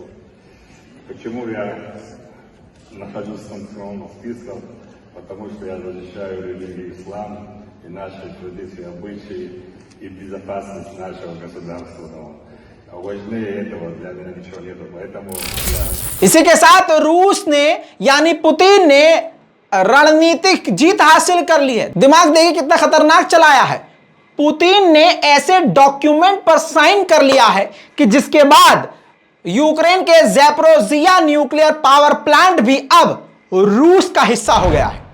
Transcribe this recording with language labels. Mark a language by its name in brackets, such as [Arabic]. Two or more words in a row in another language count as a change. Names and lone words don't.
[Russian] Почему я нахожусь в санкционном списке? Потому что я защищаю религию ислам и наши традиции, обычаи и безопасность нашего государства. Важнее этого для меня ничего нету, поэтому [Hindi] इसी के साथ रूस ने, यानी पुतिन ने रणनीतिक जीत हासिल कर ली है। दिमाग देखिए कितना खतरनाक चलाया है। पुतिन ने ऐसे डॉक्यूमेंट पर साइन कर लिया है कि जिसके बाद यूक्रेन के ज़ैपोरिज़िया [English] nuclear power plant [Hindi] भी अब रूस का हिस्सा हो गया है।